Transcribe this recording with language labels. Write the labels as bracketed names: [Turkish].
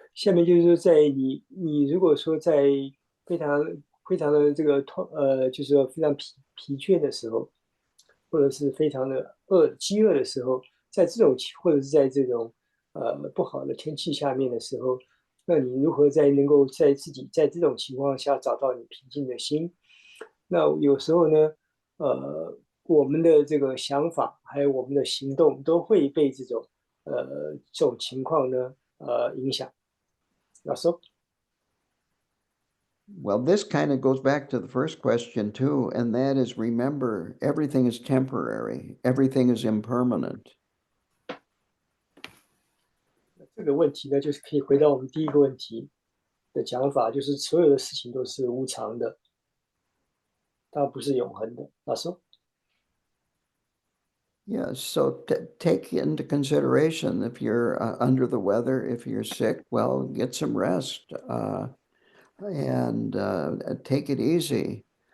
[Chinese] 下面就是说，在你如果说在非常非常的这个就是说非常疲倦的时候，或者是非常的饥饿的时候，在这种或者是在这种不好的天气下面的时候，那你如何能够在自己在这种情况下找到你平静的心？那有时候呢，我们的这个想法还有我们的行动都会被这种情况呢影响。老师。 [English] Well, this kind of goes back to the first question too, and that is remember, everything is temporary, everything is impermanent. [Chinese] 这个问题呢，就是可以回到我们第一个问题的讲法，就是所有的事情都是无常的，它不是永恒的。老师。 [English] Yeah, so take into consideration if you're under the weather, if you're sick, well, get some rest and take it easy.